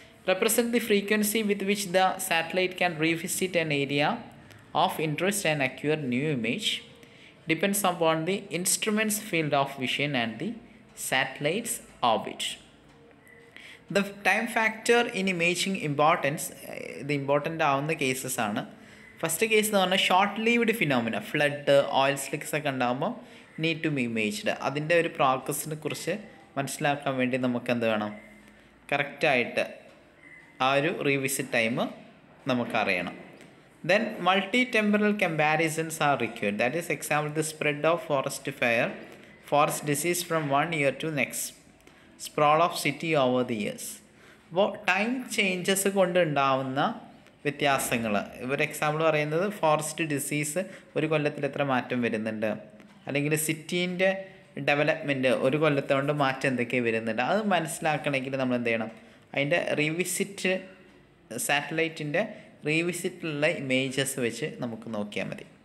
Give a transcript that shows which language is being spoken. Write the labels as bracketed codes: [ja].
[en] Represent the frequency with which the satellite can revisit an area of interest and acquire new image depends upon the instrument's field of vision and the satellite's orbit. The time factor in imaging the important [ml] ആവുന്ന cases ആണ്. [en] first case [ml] എന്ന് പറഞ്ഞാൽ [en] short lived phenomena, flood, oil slicks [ml] ഒക്കെ ഉണ്ടാകുമ്പോൾ [en] Need to be imaged. [ml] അതിൻ്റെ ഒരു പ്രോഗ്രസ്സിനെ കുറിച്ച് മനസ്സിലാക്കാൻ വേണ്ടി നമുക്ക് എന്ത് വേണം, കറക്റ്റായിട്ട് ആ ഒരു revisit time നമുക്കറിയണം. [en] Then multi-temporal comparisons are required. That is, example, the spread of forest fire, forest disease from one year to next, sprawl of city over the years. [ml] അപ്പോൾ ടൈം ചേഞ്ചസ് കൊണ്ട് ഉണ്ടാവുന്ന വ്യത്യാസങ്ങൾ, ഒരു എക്സാമ്പിൾ പറയുന്നത് forest disease ഒരു കൊല്ലത്തിൽ എത്ര മാറ്റം വരുന്നുണ്ട്, അല്ലെങ്കിൽ സിറ്റീൻ്റെ ഡെവലപ്മെൻറ്റ് ഒരു കൊല്ലത്തെ കൊണ്ട് മാറ്റം എന്തൊക്കെ വരുന്നുണ്ട്, അത് മനസ്സിലാക്കണമെങ്കിൽ നമ്മൾ എന്ത് ചെയ്യണം, അതിൻ്റെ റീവിസിറ്റ് സാറ്റലൈറ്റിൻ്റെ റീവിസിറ്റിലുള്ള ഇമേജസ് വെച്ച് നമുക്ക് നോക്കിയാൽ മതി.